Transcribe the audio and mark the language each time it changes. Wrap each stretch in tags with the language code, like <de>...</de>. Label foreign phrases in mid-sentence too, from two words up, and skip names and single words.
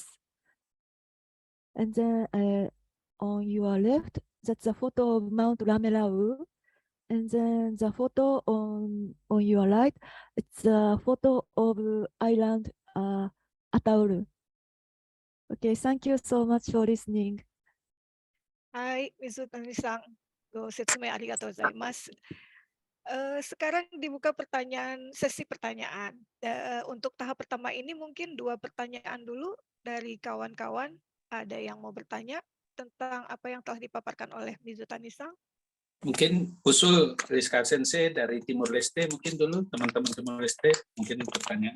<en>And then on your left, that's a photo of Mount Ramelau. And then the photo on your right, it's a photo of island Atauru. Okay, thank you so much for listening.</en> <ja>はい、水谷さん、ご説明ありがとうございます。</ja> <id>Sekarang dibuka sesi pertanyaan. Untuk tahap pertama ini mungkin 2 pertanyaan dulu dari kawan-kawan. Ada yang mau bertanya tentang apa yang telah dipaparkan oleh Mizutani-san? Mungkin usul Rizka Sensei dari Timur Leste, mungkin dulu teman-teman Timur Leste mungkin pertanyaan.</id>